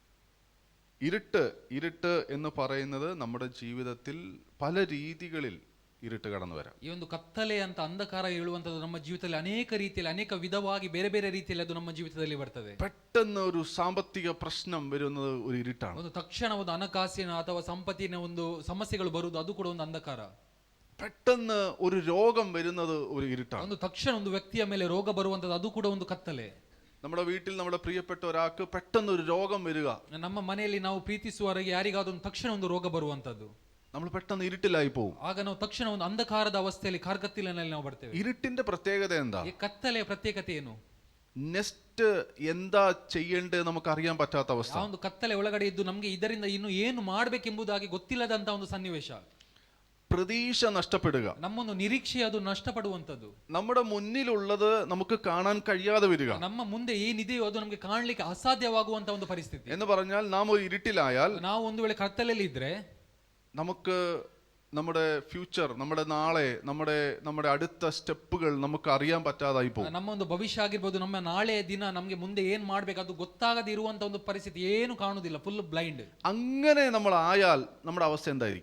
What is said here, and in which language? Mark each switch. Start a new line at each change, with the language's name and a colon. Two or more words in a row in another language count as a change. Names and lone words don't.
Malayalam: ഇരുട്ട് എന്ന് പറയുന്നത് നമ്മുടെ ജീവിതത്തിൽ പല രീതികളിൽ ഇരുട്ട് കടന്നു വരാം.
Kannada: ಈ ಒಂದು ಕತ್ತಲೆ ಅಂತ ಅಂಧಕಾರ ಹೇಳುವಂತದ್ದು ನಮ್ಮ ಜೀವಿತದಲ್ಲಿ ಅನೇಕ ರೀತಿಯಲ್ಲಿ ಅನೇಕ ವಿಧವಾಗಿ ಬೇರೆ ಬೇರೆ ರೀತಿಯಲ್ಲಿ ಅದು ನಮ್ಮ ಜೀವಿತದಲ್ಲಿ ಬರ್ತದೆ.
Malayalam: പെട്ടെന്ന് ഒരു സാമ്പത്തിക പ്രശ്നം വരുന്നത് ഒരു ഇരുട്ടാണ്.
Kannada: ಒಂದು ತಕ್ಷಣ ಒಂದು ಹಣಕಾಸಿನ ಅಥವಾ ಸಂಪತ್ತಿನ ಒಂದು ಸಮಸ್ಯೆಗಳು ಬರುವುದು ಅದು ಕೂಡ ಒಂದು ಅಂಧಕಾರ.
Malayalam: പെട്ടെന്ന് ഒരു രോഗം വരുന്നത് ഒരു ഇരുട്ടാണ്.
Kannada: ಒಂದು ತಕ್ಷಣ ಒಂದು ವ್ಯಕ್ತಿಯ ಮೇಲೆ ರೋಗ ಬರುವಂತದ್ದು ಅದು ಕೂಡ ಒಂದು ಕತ್ತಲೆ.
Malayalam: നമ്മുടെ വീട്ടിൽ നമ്മുടെ പ്രിയപ്പെട്ട ഒരാൾക്ക് പെട്ടെന്ന് ഒരു രോഗം വരിക,
Kannada: ನಮ್ಮ ಮನೆಯಲ್ಲಿ ನಾವು ಪ್ರೀತಿಸುವವರಿಗೆ ಯಾರಿಗಾದ್ರೂ ತಕ್ಷಣ ಒಂದು ರೋಗ ಬರುವಂತದ್ದು,
Malayalam: നമ്മൾ പെട്ടെന്ന് ഇരുട്ടിലായി പോകും.
Kannada: ಆಗ ನಾವು ತಕ್ಷಣ ಒಂದು ಅಂಧಕಾರದ ಅವಸ್ಥೆಯಲ್ಲಿ ಕಾರ್ಗತ್ತಿಲಿನಲ್ಲಿ ನಾವು ಬರ್ತೇವೆ.
Malayalam: ഇരുട്ടിന്റെ പ്രത്യേകത എന്താ?
Kannada: ಈ ಕತ್ತಲೆಯ ಪ್ರತ್ಯೇಕತೆ ಏನು?
Malayalam: നെക്സ്റ്റ് എന്താ ചെയ്യേണ്ടത് നമുക്ക് അറിയാൻ പറ്റാത്ത അവസ്ഥ.
Kannada: ಆ ಒಂದು ಕತ್ತಲೆ ಒಳಗಡೆ ಇದ್ದು ನಮ್ಗೆ ಇದರಿಂದ ಇನ್ನು ಏನು ಮಾಡ್ಬೇಕೆಂಬುದಾಗಿ ಗೊತ್ತಿಲ್ಲದಂತ ಒಂದು ಸನ್ನಿವೇಶ,
Malayalam: പ്രതീക്ഷ നഷ്ടപ്പെടുക,
Kannada: ನಮ್ಮೊಂದು ನಿರೀಕ್ಷೆ ಅದು ನಷ್ಟಪಡುವಂತದ್ದು,
Malayalam: നമ്മുടെ മുന്നിലുള്ളത് നമുക്ക് കാണാൻ കഴിയാതെ വരിക.
Kannada: ನಮ್ಮ ಮುಂದೆ ಏನಿದೆಯೋ ಅದು ನಮ್ಗೆ ಕಾಣ್ಲಿಕ್ಕೆ ಅಸಾಧ್ಯವಾಗುವಂತ ಒಂದು ಪರಿಸ್ಥಿತಿ.
Malayalam: എന്ന് പറഞ്ഞാൽ നാം ഒരു ഇരുട്ടിലായാൽ
Kannada: ನಾವು ಒಂದು ವೇಳೆ ಕತ್ತಲೆಯಲ್ಲಿ ಇದ್ರೆ
Malayalam: നമുക്ക് നമ്മുടെ ഫ്യൂച്ചർ, നമ്മുടെ നാളെ, നമ്മുടെ അടുത്ത സ്റ്റെപ്പുകൾ നമുക്ക് അറിയാൻ പറ്റാതായി പോകും.
Kannada: ನಮ್ಮ ಒಂದು ಭವಿಷ್ಯ ಆಗಿರ್ಬೋದು, ನಮ್ಮ ನಾಳೆ ದಿನ ನಮ್ಗೆ ಮುಂದೆ ಏನ್ ಮಾಡ್ಬೇಕು ಅದು ಗೊತ್ತಾಗದೆ ಇರುವಂತ ಒಂದು ಪರಿಸ್ಥಿತಿ, ಏನು ಕಾಣುದಿಲ್ಲ,
English: full blind.
Malayalam: അങ്ങനെ നമ്മൾ ആയാൽ നമ്മുടെ അവസ്ഥ എന്തായിരിക്കും?